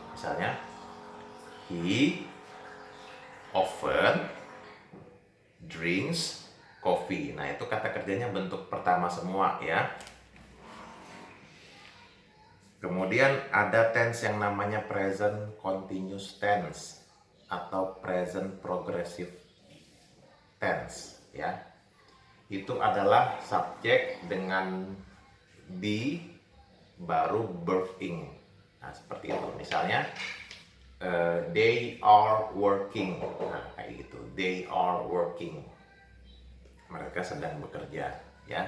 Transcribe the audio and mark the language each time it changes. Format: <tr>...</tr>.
<id>Misalnya</id> <en>he often drinks coffee.</en> <id>Nah, itu kata kerjanya bentuk pertama semua ya. Kemudian ada tense yang namanya present continuous tense atau present progressive tense ya. Itu adalah subjek dengan be baru verb ing. Nah, seperti itu. Misalnya</id> <en>they are working.</en> <id>Nah, kayak gitu.</id> <en>They are working.</en> <id>Mereka sedang bekerja ya.</id>